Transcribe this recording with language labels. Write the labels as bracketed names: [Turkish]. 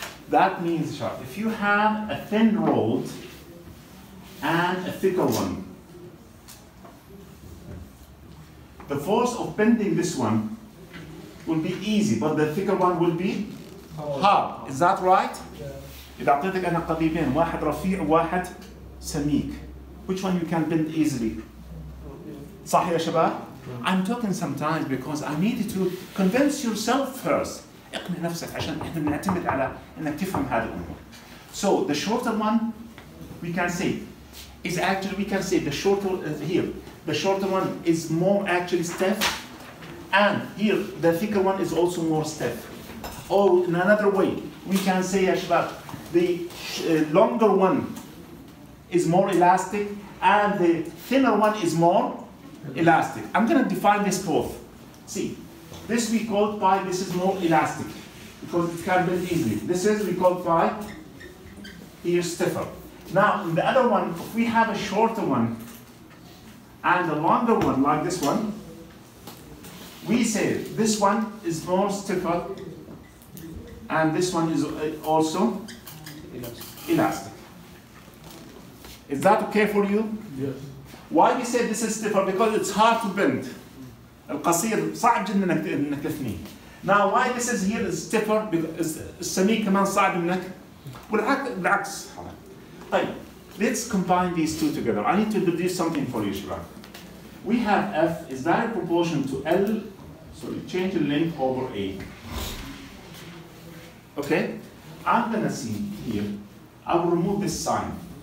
[English] That means, if you have a thin rod and a thicker one, the force of bending this one will be easy, but the thicker one will be hard. Is that right? [Arabic] إذا أعطيتك أنا قضيبين، واحد رفيع وواحد سميك. [English] Which one you can bend easily? [Arabic] صح يا شباب؟ [English] I'm talking sometimes because I need you to convince yourself first. [Arabic] اقنع نفسك عشان احنا بنعتمد على انك تفهم هذه الامور. [English] So the shorter one we can say is actually, we can say the shorter here, the shorter one is more actually stiff, and here the thicker one is also more stiff. Or in another way, we can say يا شباب the longer one is more elastic and the thinner one is more elastic. I'm going to define this both. See, this we call pi, this is more elastic because it can bend easily. This is we call pi here stiffer. Now in the other one, if we have a shorter one and a longer one like this one, we say this one is more stiffer and this one is also elastic. Is that okay for you? Yes. Why we say this is stiffer? Because it's hard to bend. [Arabic] القصير صعب جدا انك تثنيه. [English] Now why this is here is stiffer? [Arabic] Because السميك كمان صعب انك بالعكس. [English] طيب, let's combine these two together. I need to introduce something for you, شباب. We have F is direct proportional to L, sorry, change in length over A. Okay? I'm gonna see here, I will remove this sign.